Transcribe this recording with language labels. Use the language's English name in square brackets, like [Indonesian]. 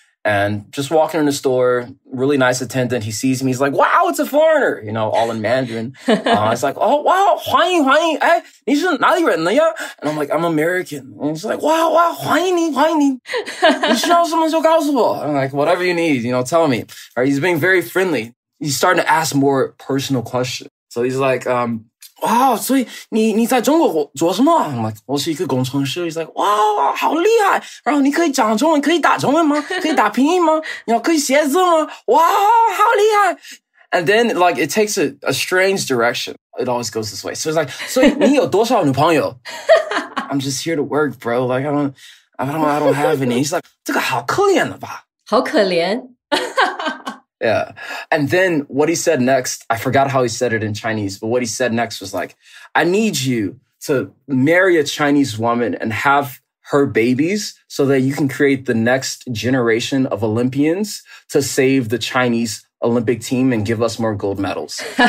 [English] And just walking in the store, really nice attendant. He sees me. He's like, wow, it's a foreigner, all in Mandarin. It's like, oh, wow, [Chinese] 欢迎, 欢迎. 哎, 你是哪里人的呀? [English] And I'm like, I'm American. And he's like, wow, [Chinese] 欢迎你, 欢迎你. 你需要什么就告诉我. [English] I'm like, whatever you need, tell me. All right, he's being very friendly. He's starting to ask more personal questions. So he's like, wow, [Chinese] 所以你在中国做什么? [English] I'm like, [Chinese] 我是一个工程师. [English] He's like, wow, [Chinese] 好厉害. 然后你可以讲中文，可以打中文吗？可以打拼音吗？可以写字吗？哇，好厉害. [English] And then like it takes a strange direction. It always goes this way. So it's like, [Chinese] 所以你有多少女朋友? [English] I'm just here to work, bro. Like I don't have any. He's like, [Chinese] 这个好可怜了吧? 好可怜. [English] Yeah. And then what he said next, I forgot how he said it in Chinese, but what he said next was like, I need you to marry a Chinese woman and have her babies so that you can create the next generation of Olympians to save the Chinese Olympic team and give us more gold medals.